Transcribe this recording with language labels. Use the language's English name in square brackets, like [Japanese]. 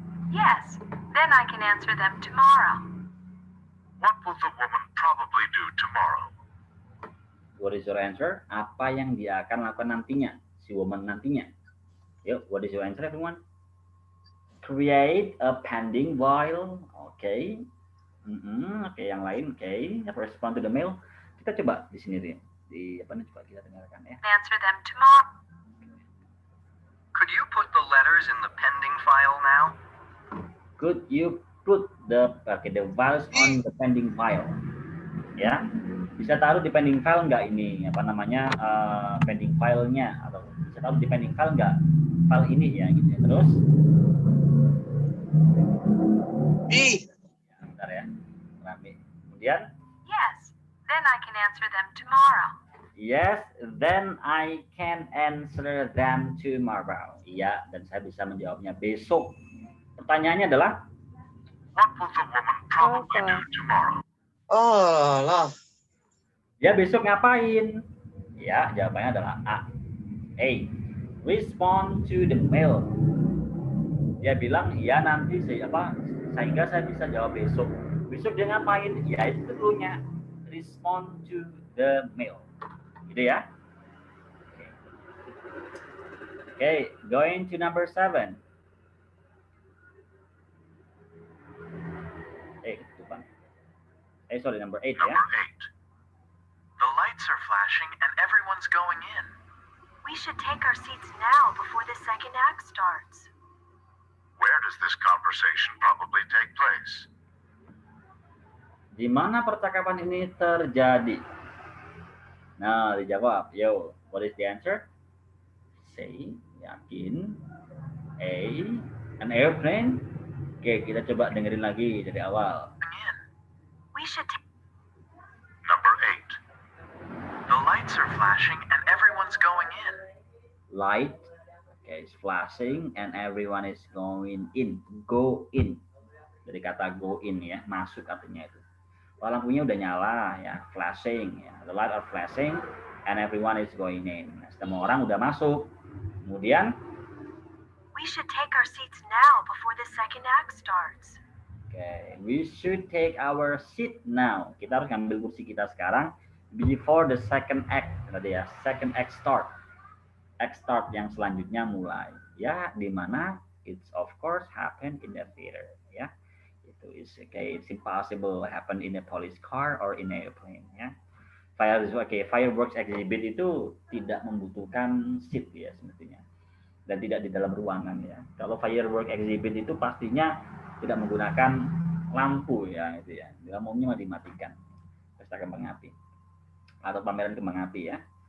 [English] Yes, then I can answer them tomorrow. What will the woman probably do tomorrow? What is your answer? [Indonesian] Apa yang dia akan lakukan nantinya? Si woman nantinya. [English] Yuk, what is your answer, everyone? Create a pending while. [Indonesian] Oke. Oke, yang lain. Oke. [English] Respond to the mail. [Indonesian] Kita coba di sini deh. Di apa nih? Coba kita dengarkan ya. [English] Answer them tomorrow. Could you put the letters in the pending file now? Could you put the values on the pending file? [Indonesian] Ya, bisa taruh di pending file nggak ini apa namanya pending filenya, atau bisa taruh di pending file nggak file ini ya gitu ya. Terus B. ya, bentar ya, rame. Kemudian [English] Yes, then I can answer them tomorrow. yes, then I can answer them tomorrow. [Indonesian] Iya, dan saya bisa menjawabnya besok. Pertanyaannya adalah [English] What will the woman probably do tomorrow? Oh lah. [Indonesian] ya besok ngapain? Ya, jawabannya adalah A. A. [English] Respond to the mail. [Indonesian] Dia bilang, ya nanti sehingga saya bisa jawab besok. Besok dia ngapain? Ya itu dulunya. [English] Respond to the mail. [Indonesian] Gitu ya. [English] Okay, going to number 7. Sorry, number 8 ya. Number 8. The lights are flashing and everyone's going in. We should take our seats now before the second act starts. Where does this conversation probably take place? [Indonesian] Di mana percakapan ini terjadi? Nah, dijawab. [English] Yo, what is the answer? Say, yakin. A, an airplane. [Indonesian] Oke, kita coba dengerin lagi dari awal. [English] We should take Number 8. The lights are flashing and everyone's going in. Light, okay, is flashing and everyone is going in. Go in. [Indonesian] Dari kata go in ya, masuk artinya itu. Lampunya udah nyala ya, flashing ya. [English] The light are flashing and everyone is going in. [Indonesian] Nah, semua orang udah masuk. Kemudian [English] we should take our seats now before the second act starts. okay, we should take our seat now. [Indonesian] Kita harus ngambil kursi kita sekarang [English] before the second act. [Indonesian] Tadi ya, [English] second act start. [Indonesian] Act start yang selanjutnya mulai. Ya, di mana [English] it's of course happen in the theater. [Indonesian] Ya, itu [English] is okay. It's impossible happen in a police car or in an airplane. [Indonesian] Ya, fireworks exhibit itu tidak membutuhkan seat ya semestinya, dan tidak di dalam ruangan ya. Kalau fireworks exhibit itu pastinya tidak menggunakan lampu ya itu ya. Dalam umumnya dimatikan. Pesta kembang api atau pameran kembang api ya.